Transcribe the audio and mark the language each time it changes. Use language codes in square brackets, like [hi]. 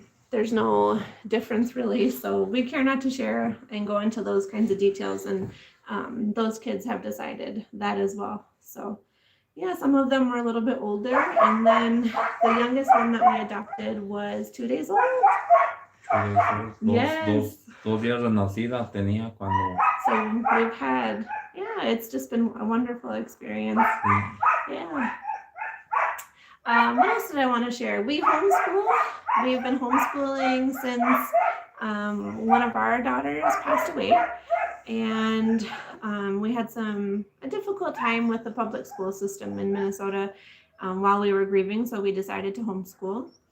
[en] There's no difference really, so we care not to share and go into those kinds of details, and those kids have decided that as well. So yeah, some of them were a little bit older, and then the youngest one that we adopted was 2 days old. Yes. [es] 2 días de nacida tenía cuando... [en] So we've had, yeah, it's just been a wonderful experience. Yeah. What else did I want to share? We homeschool. We've been homeschooling since one of our daughters passed away. And we had a difficult time with the public school system in Minnesota while we were grieving, so we decided to homeschool.